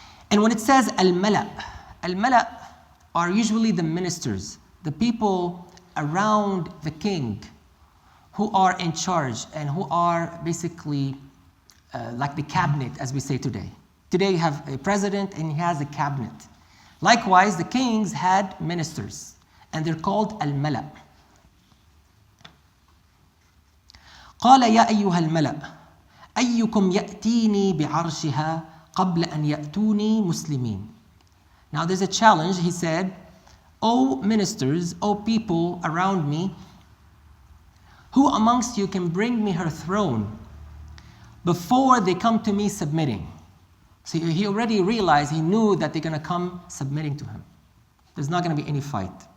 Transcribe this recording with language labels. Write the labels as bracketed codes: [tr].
[en] And when it says al-mala' are usually the ministers, the people around the king who are in charge and who are basically like the cabinet, as we say today. Today you have a president and he has a cabinet. Likewise, the kings had ministers, and they're called al-mala'. [ar] قال يا أيها الملأ أيكم يأتيني بعرشها قبل أن يأتوني مسلمين. [en] Now there's a challenge. He said, O ministers, O people around me, who amongst you can bring me her throne before they come to me submitting? So he already realized, he knew that they're going to come submitting to him. There's not going to be any fight.